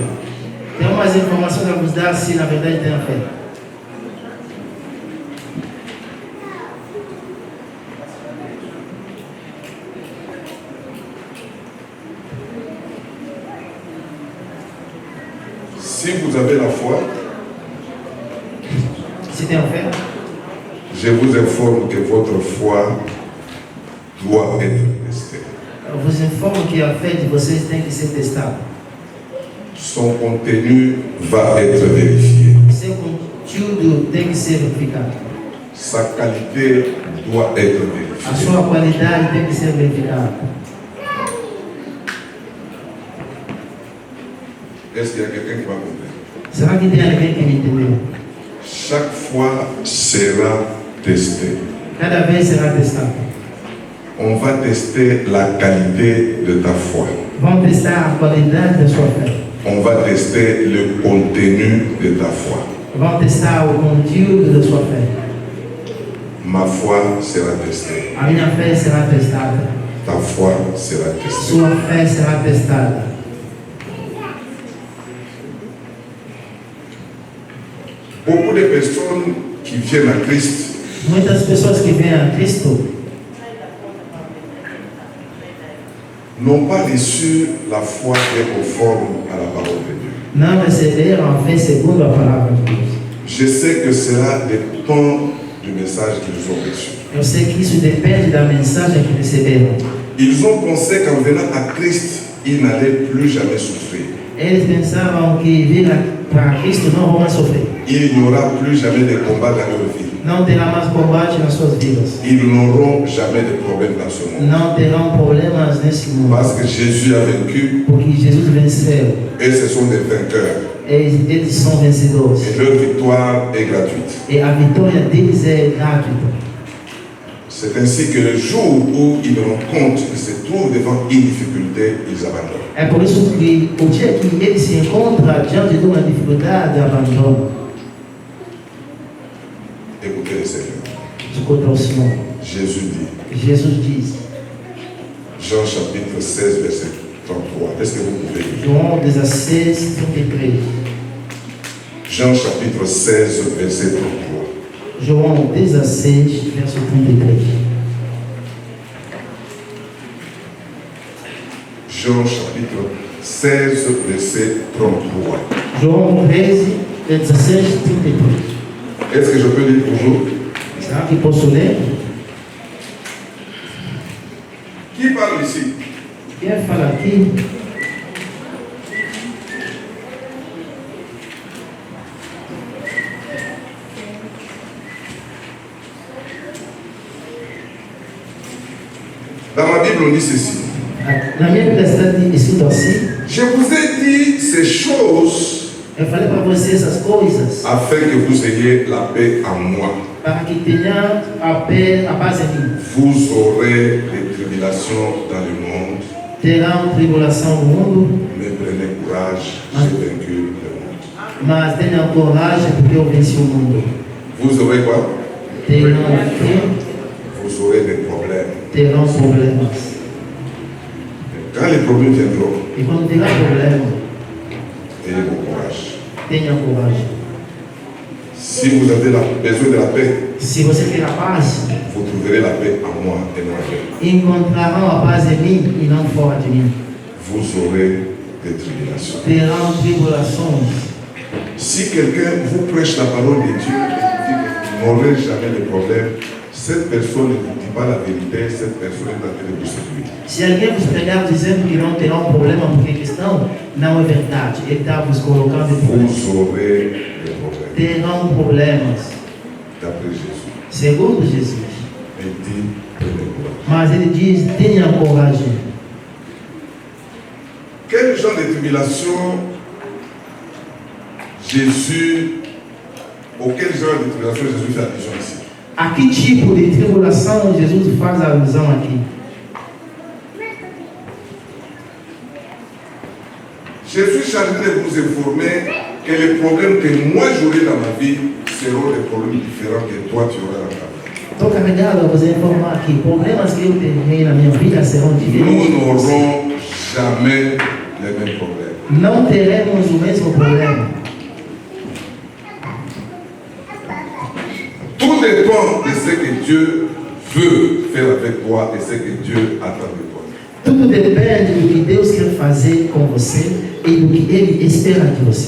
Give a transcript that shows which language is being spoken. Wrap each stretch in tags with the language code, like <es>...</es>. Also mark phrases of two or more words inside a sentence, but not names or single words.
<pt>Tem umas informações a vos dar se na verdade tem a fé.</pt> <fr>Si vous avez la foi,</fr> <pt>Se tem a fé,</pt> <fr>je vous informe que votre foi doit être testée.</fr> <pt>eu vos informo que a fé de vocês tem que ser testada.</pt> <fr>Son contenu va être vérifié.</fr> <pt>Seu conteúdo tem que ser verificado.</pt> <fr>Sa qualité doit être</fr> <pt>A</pt> <fr>vérifiée.</fr> <pt>sua qualidade tem que ser verificada.</pt> <fr>Est-ce qu'il y a quelqu'un qui va comprendre?</fr> <pt>Será que tem alguém que me entendeu?</pt> <fr>Chaque foi sera testée.</fr> <pt>Cada vez será testado.</pt> <fr>On va tester la qualité de ta foi.</fr> <pt>Vão testar a qualidade da sua fé.</pt> <fr>On va tester le contenu de ta foi.</fr> <pt>Vão testar o conteúdo da sua fé.</pt> <fr>Ma foi sera testée.</fr> <pt>A minha fé será testada.</pt> <fr>Ta foi sera testée.</fr> <pt>Sua fé será testada.</pt> <fr>Beaucoup de personnes qui viennent à Christ</fr> <pt>Muitas pessoas que vêm a Cristo</pt> <fr>n'ont pas reçu la foi qui est conforme à la parole de Dieu.</fr> <pt>não receberam a fé segundo a palavra de Deus.</pt> <fr>Je sais que cela dépend du message qu'ils ont reçu.</fr> <pt>Eu sei que isso depende da mensagem que receberam.</pt> <fr>Ils ont pensé qu'en venant à Christ, ils n'allaient plus jamais souffrir.</fr> <pt>Eles pensavam que vir para Cristo não vão mais sofrer.</pt> <fr>Il n'y aura plus jamais de combat dans leur vie.</fr> <pt>Não terá mais combate nas suas vidas.</pt> <fr>Ils n'auront jamais de problème dans ce monde.</fr> <pt>Não terão problemas nesse mundo.</pt> <fr>Parce que Jésus a vaincu</fr> <pt>Porque Jesus venceu.</pt> <fr>et ce sont des vainqueurs.</fr> <pt>Eles são vencedores.</pt> <fr>Et leur victoire est gratuite.</fr> <pt>E a vitória deles é gratuita.</pt> <fr>C'est ainsi que le jour où ils rendent compte qu'ils se trouvent devant une difficulté, ils abandonnent.</fr> <pt>É por isso que o dia que ele se encontra diante de uma dificuldade, abandona.</pt> <fr>Écoutez le Seigneur.</fr> <pt>Escuta o Senhor.</pt> <fr>Jésus dit,</fr> <pt>Jesus diz,</pt> <fr>Jean chapitre 16, verset 33. Est-ce que vous pouvez lire?</fr> <pt>João 16, 33.</pt> <fr>Jean chapitre 16, verset 33.</fr> <pt>João 16, verso 33.</pt> <fr>Jean chapitre 16, verset 33.</fr> <pt>João 13, 16, 33.</pt> <fr>Est-ce que je peux lire toujours?</fr> <pt>Será que posso ler?</pt> <fr>Qui parle ici?</fr> <pt>Quem fala aqui?</pt> <fr>Dans ma Bible, on dit ceci.</fr> <pt>Na minha Bíblia está escrito assim.</pt> <fr>Je vous ai dit ces choses</fr> <pt>Eu falei para você essas coisas</pt> <fr>afin que vous ayez la paix en moi.</fr> <pt>para que tenha a paz em mim.</pt> <fr>Vous aurez des tribulations dans le monde,</fr> <pt>Terão tribulação no mundo,</pt> <fr>mais prenez courage, j'ai vaincu le monde.</fr> <pt>mas tenham coragem porque eu venci o mundo.</pt> <fr>Vous aurez quoi? Vous aurez des problèmes.</fr> <pt>Terão problemas.</pt> <fr>Quand les problèmes viendront,</fr> <pt>E quando terá problema,</pt> <fr>ayez bon courage.</fr> <pt>tenha coragem.</pt> <fr>Si vous avez besoin de la paix,</fr> <pt>Se você ter a paz,</pt> <fr>vous trouverez la paix en moi et non en vous.</fr> <pt>encontrarão a paz em mim e não fora de mim.</pt> <fr>Vous aurez des tribulations.</fr> <pt>Terão tribulações.</pt> <fr>Si quelqu'un vous prêche la parole de Dieu et dit que vous n'aurez jamais de problème, cette personne ne vous dit pas la vérité, cette personne est en train de vous séduire.</fr> <pt>Se alguém vos pregar dizendo que não terá um problema porque é cristão, não é verdade. Ele está vos colocando em problema.</pt> <fr>Vous aurez des problèmes.</fr> <pt>Terão problemas.</pt> <fr>D'après Jésus.</fr> <pt>Segundo Jesus.</pt> <fr>Il dit, prenez courage.</fr> <pt>Mas ele diz, tenha coragem.</pt> <fr>Quel genre de tribulation auquel genre de tribulation Jésus fait allusion ici?</fr> <pt>A que tipo de tribulação Jesus faz alusão aqui?</pt> <fr>Jésus est chargé de vous informer que les problèmes que moi j'aurai dans ma vie seront des problèmes différents que toi tu auras dans ta vie.</fr> <pt>Estou carregado a você informar que problemas que eu terei na minha vida serão</pt> <fr>Nous</fr> <pt>diferentes.</pt> <fr>n'aurons jamais les mêmes problèmes.</fr> <pt>Não teremos o mesmo problema.</pt> <fr>Tout dépend de ce que Dieu veut faire avec toi et ce que Dieu attend de toi.</fr> <pt>Tudo depende do que Deus quer fazer com você e do que Ele espera de você.</pt>